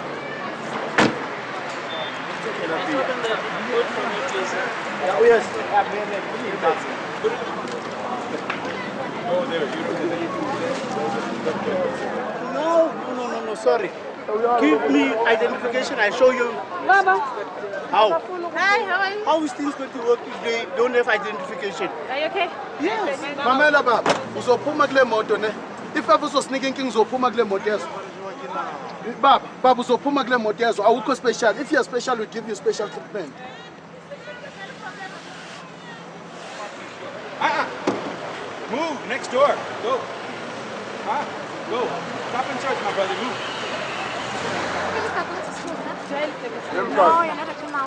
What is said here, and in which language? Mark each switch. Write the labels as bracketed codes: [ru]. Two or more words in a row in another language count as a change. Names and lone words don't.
[en] Oh, there, No, sorry. Give me identification, I show you. Baba. How? Hi, how are you? How is things going to work if they don't have identification? Are you okay? Yes. [xh] Mamela baba, uzophuma kule moto ne. [en] If ever [xh] uzosneak inking uzophuma kule moto yezo. Baba uzophuma kule moto yezo. Awukho special. [en] If you're special, we give you special treatment. Move, next door. Go. Go. Stop and search, my brother. Move. No, you're not a criminal.